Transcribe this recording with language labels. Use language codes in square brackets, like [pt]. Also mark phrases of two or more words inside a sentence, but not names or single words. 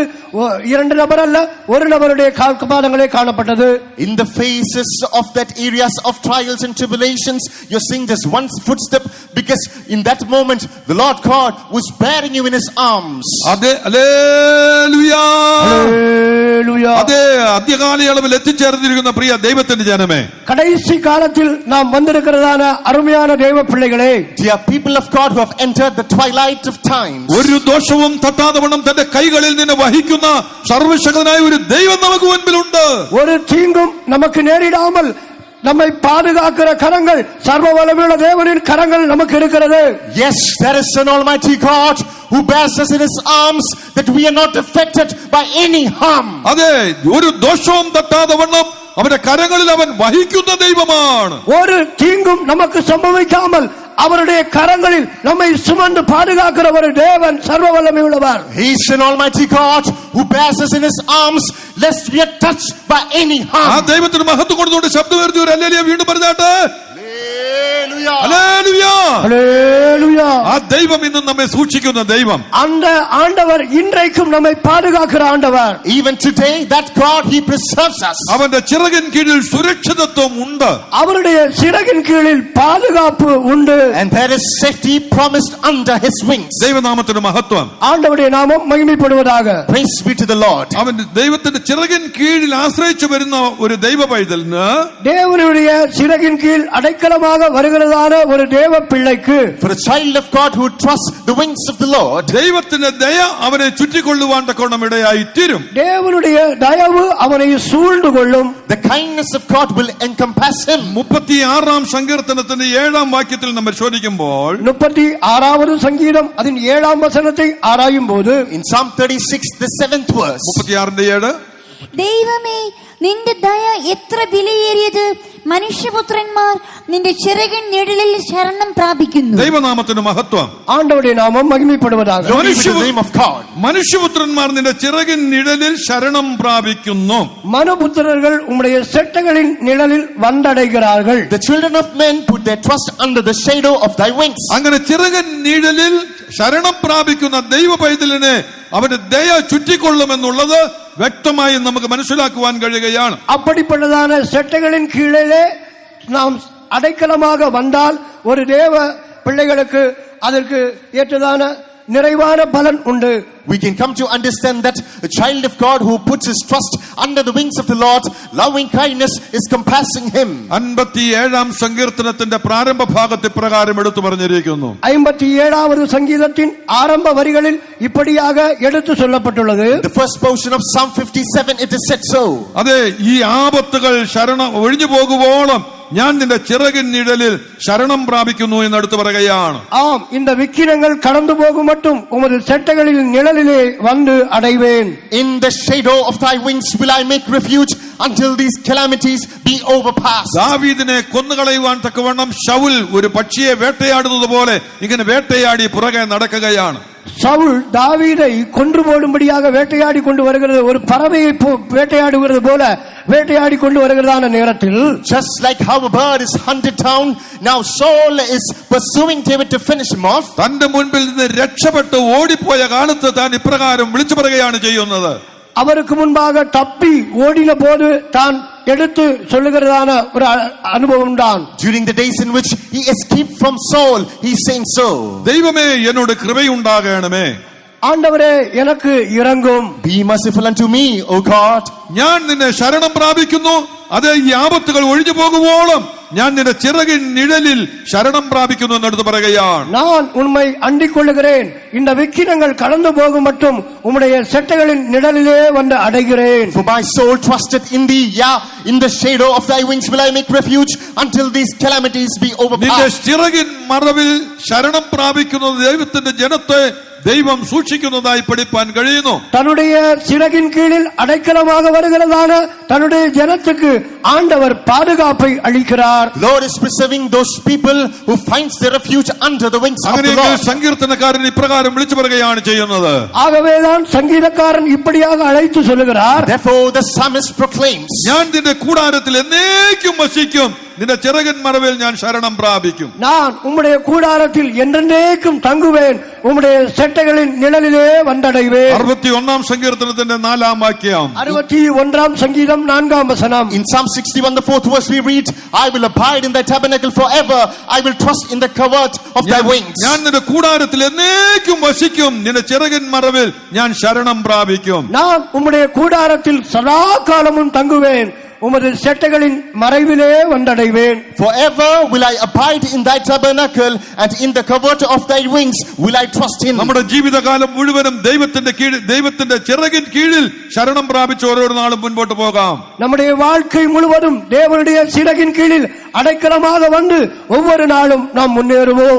[ta] இரண்டு நபர் அல்ல, ஒரு நபருடைய கால்பாதங்களே காணப்பட்டது. [en] In the faces of that areas of trials and tribulations, you're seeing just one footstep, because in that moment the Lord God was bearing you in his arms. [ml] അതെ, ഹല്ലേലൂയ, [ta] ஹல்லேலூயா. [ml] അതെ, അന്ത്യകാലയളവിൽ എത്തിച്ചേർന്നിരിക്കുന്ന പ്രിയ ദൈവത്തിന്റെ ജനമേ, [ta] கடைசி காலத்தில் நாம் வந்திருக்கிறதான அருமையான தேவ பிள்ளைகளே, [en] Dear people of God who have entered the twilight of time, [ml] ഒരു ദോഷവും തട്ടാതെ വണ്ണം തന്റെ കൈകളിൽ നിന്ന് വഹിക്കുന്ന സർവശക്തനായ ഒരു ദൈവം നമുക്ക് മുൻപിലുണ്ട്. [ta] ஒரு தீங்கும் நமக்கு நேரிடாமல் நம்மை பாதுகாக்கிற கரங்கள், சர்வ வல்லமையுள்ள தேவனின் கரங்கள் நமக்கு இருக்கிறது. [en] yes, there is an almighty God who bears us in his arms, that we are not affected by any harm. [ml] അതെ, ഒരു ദോഷവും തട്ടാതെ വണ്ണം അവന്റെ കരങ്ങളിൽ അവൻ വഹിക്കുന്ന ദൈവമാണ്. [ta] ஒரு தீங்கும் நமக்கு சம்பவிக்காமல் அவருடைய கரங்களில் நம்மை சுமந்து பாதுகாக்கிற ஒரு தேவன், சர்வ வல்லமை உள்ளவர். [en] He is an almighty God who bears us in his arms, lest we are touched by any [ml] ആ [en] harm. [ml] ദൈവത്തിന് മഹത്വം കൊടുത്തുകൊണ്ട് ശബ്ദം ഉയർത്തി ഒരു ഹല്ലേലൂയ വീണ്ടും പറഞ്ഞാട്ടെ. [en] Hallelujah. [ml] ഹല്ലേലൂയ. [ta] ஹல்லேலூயா. [ml] ആ ദൈവം ഇന്നും നമ്മെ സൂക്ഷിക്കുന്ന ദൈവം. [ta] அந்த ஆண்டவர் இன்றைக்கும் நம்மை பாதுகாக்கிற ஆண்டவர். [en] Even today, that God, he preserves us. [ml] അവന്റെ ചിറകിൻ കീഴിൽ സുരക്ഷിതത്വം ഉണ്ട്. [ta] அவருடைய சிறகின் கீழில் பாதுகாப்பு உண்டு. [en] And there is safety promised under his wings. [ml] ദൈവനാമത്തിന് മഹത്വം. [ta] ஆண்டவருடைய நாமம் மகிமைப்படுவதாக. [en] Praise be to the Lord. [ml] അവൻ ദൈവത്തിന്റെ ചിറകിൻ കീഴിൽ ആശ്രയിച്ചു വരുന്ന ഒരു ദൈവ പൈതലിന്, [ta] தேவனுடைய சிறகின் கீழ் அடைக்கலமாக வருகிறதான ஒரு தேவ பிள்ளைக்கு, [en] For a child of God who trusts the wings of the Lord, [ml] ദൈവത്തിന്റെ ദയ അവനെ ചുറ്റിക്കൊള്ളുവാൻ തക്കോണം ഇടയായി തീരും. [ta] தேவனுடைய தயவு அவனை சூழ்ந்து கொள்ளும். [en] the kindness of God will encompass him. [ml] 36 സങ്കീർത്തനത്തിന്റെ 7 വാക്യത്തിൽ നമ്മൾ ശോധിക്കുമ്പോൾ, [ta] 36வது சங்கீதம் அதன் 7ஆம் வசனத்தை ஆராயும் போது, [en] In Psalm 36, the 7th verse, 36:7, [ml] ദൈവമേ, നിന്റെ ദയ എത്ര വിലയേറിയത്! മനുഷ്യപുത്രന്മാർ നിന്റെ ചിറകിൻ നിഴലിൽ ശരണം പ്രാപിക്കുന്നു. ദൈവനാമത്തിന് മഹത്വം. [ta] ஆண்டவருடைய நாமம் மகிமைப்படுவதாக. [en] glory be to the name of God. [ml] മനുഷ്യപുത്രന്മാർ നിന്റെ ചിറകിൻ നിഴലിൽ ശരണം പ്രാപിക്കുന്നു. [ta] மனுபுத்திரர்கள் உம்முடைய செட்டைகளின் நிழலில் வந்தடைகிறார்கள். [en] The children of men put their trust under the shadow of thy wings. [ml] അങ്ങനെ ചിറകിൻ നിഴലിൽ ശരണം പ്രാപിക്കുന്ന ദൈവ പൈതലിനെ അവന്റെ ദയ ചുറ്റിക്കൊള്ളുമെന്നുള്ളത് വ്യക്തമായി നമുക്ക് മനസ്സിലാക്കുവാൻ കഴിയുകയാണ്. [ta] அப்படிப்பட்டதான செட்டைகளின் கீழே நாம் அடைக்கலமாக வந்தால் ஒரு தேவ பிள்ளைகளுக்கு அதற்கு ஏற்றதான நிறைவான பலன் உண்டு. [en] We can come to understand that a child of God who puts his trust under the wings of the Lord, loving kindness is compassing him. [ml] 57 സങ്കീർത്തനത്തിന്റെ പ്രാരംഭ ഭാഗത്തെ പ്രകാരം എടുത്തു പറഞ്ഞിരിക്കുന്നു. [ta] 57வது சங்கீதத்தின் ஆரம்ப வரிகளில் இப்படியாக எடுத்து சொல்லப்பட்டுள்ளது. [en] The first portion of Psalm 57, it is said so. [ml] അതെ, ഈ ആപത്തുകൾ ഒഴിഞ്ഞു പോകുവോളം ഞാൻ നിന്റെ ചിറകിൻ നിഴലിൽ ശരണം പ്രാപിക്കുന്നു എന്ന് എടുത്തു പറയുകയാണ്. [ta] ஆம், இந்த விக்கிரங்கள் கடந்து போகும் மட்டும் உமது செட்டைகளில் நிழலிலே வந்து அடைவேன். [en] In the shadow of thy wings will I make refuge until these calamities be overpassed. [ml] ദാവീദിനെ കൊന്നുകളയുവാൻ തക്കവണ്ണം ശൗൽ ഒരു പക്ഷിയെ വേട്ടയാടുന്നത് പോലെ ഇങ്ങനെ വേട്ടയാടി പുറകെ നടക്കുകയാണ്. [ta] சவுல் தாவீதை கொன்று போடும்படியாக வேட்டையாடி கொண்டு வருகிறது, ஒரு பறவையை வேட்டையாடுகிறது போல வேட்டையாடி கொண்டு வருகிறதான நேரத்தில், [en] Just like how a bird is hunted down, now Saul is pursuing David to finish him off. [ml] തന്റെ മുൻപിൽ നിന്ന് രക്ഷപ്പെട്ട് ഓടിപ്പോയ കാലത്ത് താൻ ഇപ്രകാരം വിളിച്ചു പറയുകയാണ് ചെയ്യുന്നത്. [ta] அவருக்கு முன்பாக தப்பி ஓடின போது தான் எடுத்து சொல்லுகிறதான ஒரு அனுபவம் தான். [en] During the days in which he escaped from Saul, he is saying so. [ml] ദൈവമേ, എന്നോട് കൃപയുണ്ടാകണമേ, [ta] ஆண்டவரே எனக்கு இரங்கும். [en] Be merciful unto me, O God. [ml] ഞാൻ നിന്നെ ശരണം പ്രാപിക്കുന്നു. അത് ഈ ആപത്തുകൾ ഒഴിഞ്ഞു പോകുവോളം ഞാൻ നിന്റെ ചിറകിൻ നിഴലിൽ ശരണം പ്രാപിക്കുന്നു എന്നെടുത്ത് പറയുകയാണ്. [ta] நான் உம்மை அண்டிக் கொள்ளுகிறேன், இந்த விக்கிரங்கள் கடந்து போகும் மட்டும் உம்முடைய செட்டைகளின் நிழலிலே வந்து அடைகிறேன். [en] For my soul trusteth in thee, yeah, in the shadow of thy wings will I make refuge until these calamities be [ml] നിന്റെ [en] overpassed. [ml] ചിറകിൻ മറവിൽ ശരണം പ്രാപിക്കുന്ന ദൈവത്തിന്റെ ജനത്തെ ദൈവം സൂക്ഷിക്കുന്നതായി പഠിപ്പാൻ കഴിയുന്നു. [ta] தன்னுடைய சிறகின் கீழில் அடைக்கலமாக வருகிறதான தன்னுடைய ஜனத்துக்கு ஆண்டவர் பாதுகாப்பை அளிக்கிறார். [en] Lord is preserving those people who finds their refuge under the wings of the [ml] അങ്ങനെയെങ്കിൽ [en] Lord. [ml] സങ്കീർത്തനക്കാരൻ ഇപ്രകാരം വിളിച്ചു പറയുകയാണ് ചെയ്യുന്നത്. [ta] ஆகவேதான் சங்கீதக்காரன் இப்படியாக அழைத்து சொல்லுகிறார். [en] Therefore the psalmist proclaims, [ml] ഞാൻ നിന്റെ കൂടാരത്തിൽ എന്നേക്കും വസിക്കും, നിന്റെ ചിറകിൻ മറവിൽ ഞാൻ ശരണം പ്രാപിക്കും. [ta] நான் உம்முடைய கூடாரத்தில் என்றென்றைக்கும் தங்குவேன், உம்முடைய செட்டைகளின் நிழலிலே வந்தடைவேன். [ml] 61 സങ്കീർത്തനത്തിന്റെ 4-ാം വാക്യം. [ta] 61 சங்கீதம் 4ஆம் வசனம். [en] in Psalm 61 the 4th verse we read, I will abide in thy tabernacle forever, I will trust in the covert of thy wings. [ml] ഞാൻ നിന്റെ കൂടാരത്തിൽ എന്നേക്കും വസിക്കും, നിന്റെ ചിറകിൻ മറവിൽ ഞാൻ ശരണം പ്രാപിക്കും. [ta] நான் உம்முடைய கூடாரத்தில் சதா காலமும் தங்குவேன், உமது செட்டைகளின் மறைவிலே வந்தடைவேன். [en] Forever will I abide in thy tabernacle, and in the covert of thy wings will I trust in. [ml] നമ്മുടെ ജീവിതകാലം മുഴുവനും ദൈവത്തിന്റെ കീഴിൽ, ദൈവത്തിന്റെ ചിറകിൻ കീഴിൽ ശരണം പ്രാപിച്ച് ഓരോ നാളും മുൻപോട്ട് പോകാം. [ta] நம்முடைய வாழ்க்கை முழுவதும் தேவனுடைய சிறகின் கீழில் அடைக்கலமாக வந்து ஒவ்வொரு நாளும் நாம் முன்னேறுவோம்.